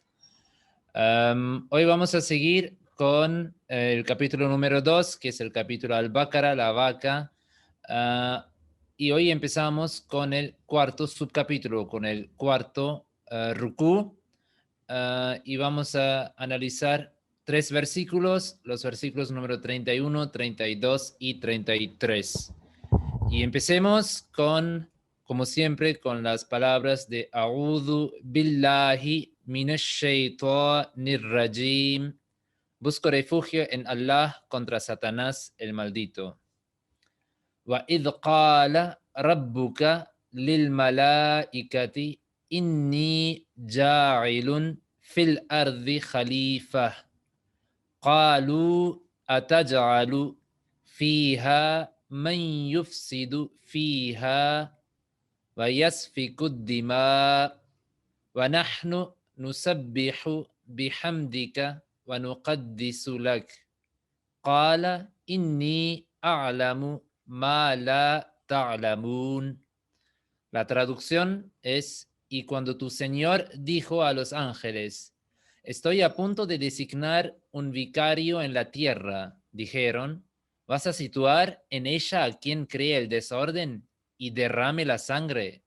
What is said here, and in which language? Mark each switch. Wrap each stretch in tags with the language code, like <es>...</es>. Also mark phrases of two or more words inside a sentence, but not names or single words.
<es>Hoy vamos a seguir con el capítulo número 2, que es el capítulo Al-Baqara, la vaca, y hoy empezamos con el cuarto subcapítulo, con el cuarto Rukú. Y vamos a analizar tres versículos, los versículos número 31, 32 y 33. Y empecemos con, como siempre, con las palabras de</es> <ar>أعوذ بالله من الشيطان الرجيم.</ar> <es>Busco refugio en Allah contra Satanás el maldito.</es> <ar>وإذ قال ربك للملائكة إني جاعل في الأرض خليفة. قالوا أتجعل فيها من يفسد فيها ويسفك الدماء ونحن نسبح بحمدك ونقدس لك قال إني أعلم ما لا تعلمون.</ar> <es>La traducción es: y cuando tu Señor dijo a los ángeles, estoy a punto de designar un vicario en la tierra, dijeron, ¿vas a situar en ella a quien cree el desorden y derrame la sangre?</es>